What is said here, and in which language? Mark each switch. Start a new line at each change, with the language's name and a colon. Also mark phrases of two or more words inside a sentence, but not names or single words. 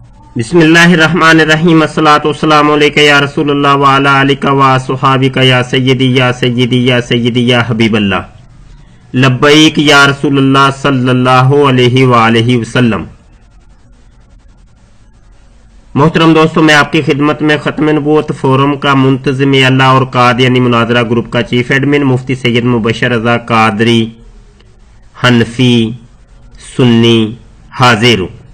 Arabic: بسم الله الرحمن الرحيم الصلاة والسلام عليك يا رسول الله وعلى آلك وأصحابك يا سيدي يا سيدي يا سيدي يا حبيب الله لبيك يا رسول الله صلى الله عليه وآله وسلم.
Urdu: محترم دوستو، میں آپ کی خدمت میں ختم نبوت فورم کا منتظم اللہ اور قادیانی مناظرہ گروپ کا
English: chief admin
Urdu: مفتی سید مبشر رضا قادری حنفی سنی حاضر ہوں.